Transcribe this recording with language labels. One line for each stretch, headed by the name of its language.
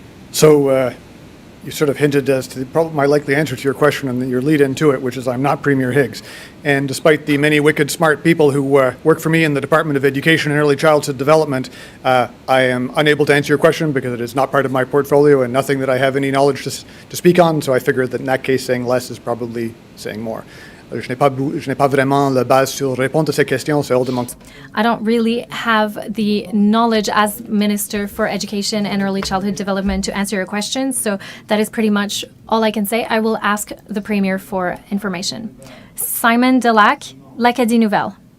English: So you sort of hinted as to my likely answer to your question and your lead into it, which is I'm not Premier Higgs. And despite the many wicked smart people who work for me in the Department of Education and Early Childhood Development, I am unable to answer your question because it is not part of my portfolio and nothing that I have any knowledge to speak on. So I figured that in that case, saying less is probably saying more.
French: Je n'ai pas vraiment la base sur répondre à ces questions, c'est hors de mon...
English: I don't really have the knowledge as Minister for Education and Early Childhood Development to answer your questions, so that is pretty much all I can say. I will ask the Premier for information. Simon Delac, l'Acadie Nouvelle.